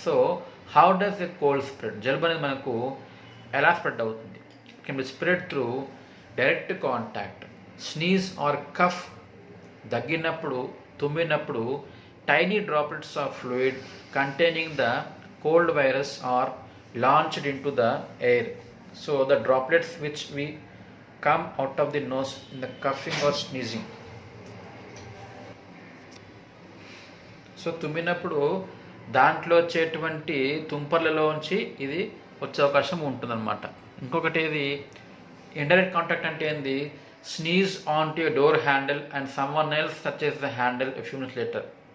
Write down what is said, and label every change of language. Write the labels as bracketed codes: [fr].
[en] So how does a cold spread? [te] జలుబు అనేది మనకు ఎలా స్ప్రెడ్ అవుతుంది? [en] can be spread through direct contact, sneeze or cough, [te] దగ్గినప్పుడు, తుమ్మినప్పుడు [en] Tiny droplets of fluid containing the cold virus are launched into the air. So the droplets which we come out of the nose in the coughing or sneezing. [te] So తుమ్మినప్పుడు దాంట్లో వచ్చేటువంటి తుంపర్లలోంచి ఇది వచ్చే అవకాశం ఉంటుందన్నమాట. ఇంకొకటి ఇది indirect contact అంటే ఏంది, [en] Sneeze on to door handle and someone else touches the handle a few minutes later.